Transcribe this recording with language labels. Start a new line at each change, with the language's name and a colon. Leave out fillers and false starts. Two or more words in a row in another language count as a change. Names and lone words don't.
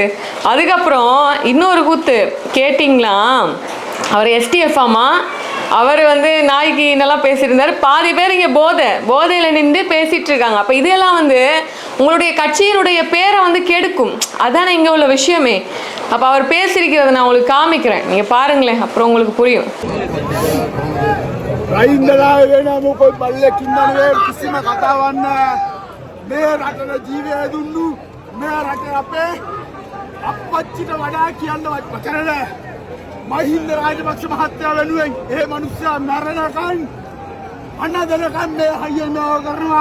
Tamil: அதுக்கப்புறம் இன்னொரு கூத்து கேட்டிங்களா, அவர் எஸ்டிஎஃப் ஆமா, அவர் வந்து நாய்க்கு நல்லா பேசியிருந்தார். பாதி பேர் இங்கே போதையில் நின்று பேசிகிட்டு இருக்காங்க. அப்போ இதெல்லாம் வந்து உங்களுடைய கட்சியினுடைய பேரை வந்து கெடுக்கும். அதானே இங்கே உள்ள விஷயமே. அப்போ அவர் பேசியிருக்கிறத நான் உங்களுக்கு காமிக்கிறேன், நீங்கள் பாருங்களேன், அப்புறம் உங்களுக்கு புரியும்.
Sinhala: මහින්ද රාජපක්ෂ මහත්තයා වෙනුවෙන් ඒ මිනිස්සයා මැරෙනකන් අනදරකන් මේ හයියෙන් මේව කරනවා.